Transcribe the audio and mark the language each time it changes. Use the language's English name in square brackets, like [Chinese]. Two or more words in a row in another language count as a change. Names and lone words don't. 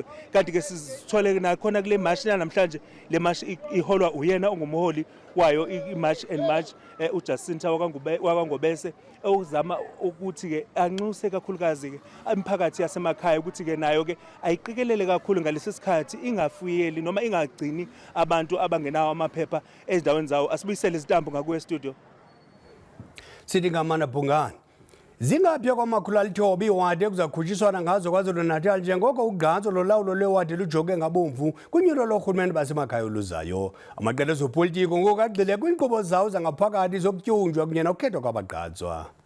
[Zulu] Kanti ke sithole nakhona kule march namhlanje le march iholwa uyena ongumholi wayo iMarch and March uJacinta wakwaNgobese uzama ukuthi ke anxuse kakhulukazi ke imiphakathi yasemakhaya ukuthi ke nayo ke ayiqikelele kakhulu ngalesi sikhathi ingafuyeli noma ingagcini abantu abangenawo amaphepha ezindaweni zawo. [Xhosa] Asibuyisele izitambu ngakuwe studio. Sithi ngamana Bhungane. Zingaphi kwamakhulu alithoba iwadi ekuzakhutshiswana ngazo KwaZulu-Natal njengoko ugqatso lolawulo lewadi lujonge ngabomvu kunyulo lohulumeni basemakhaya oluzayo. Amaqela ezopolitiko ngoku agxile kwiinkqubo zawo zangaphakathi zokutyunjwa kunye nokukhethwa kwabagqatswa.